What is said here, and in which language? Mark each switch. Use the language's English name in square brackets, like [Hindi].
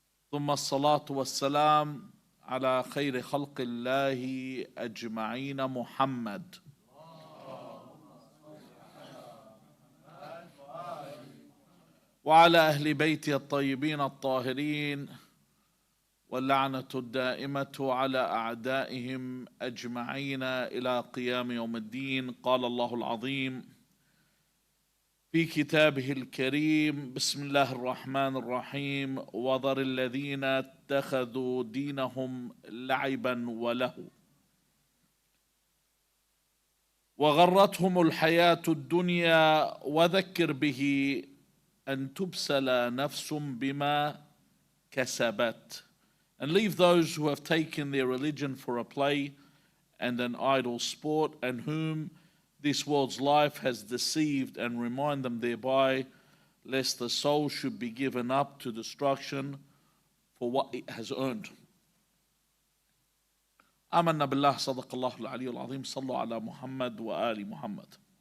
[Arabic] ثم الصلاة والسلام على خير خلق الله أجمعين محمد وعلى أهل بيته الطيبين الطاهرين واللعنة الدائمة على أعدائهم أجمعين إلى قيام يوم الدين. قال الله العظيم في كتابه الكريم بسم الله الرحمن الرحيم وذر الذين اتخذوا دينهم لعبا ولهوا وغرتهم الحياة الدنيا وذكر به أن تبسل نفس بما كسبت, [English] and leave those who have taken their religion for a play and an idle sport, and whom this world's life has deceived, and remind them thereby, lest the soul should be given up to destruction for what it has earned. [Arabic] آمنا بالله صدق الله العلي العظيم صلوا على محمد وآل محمد.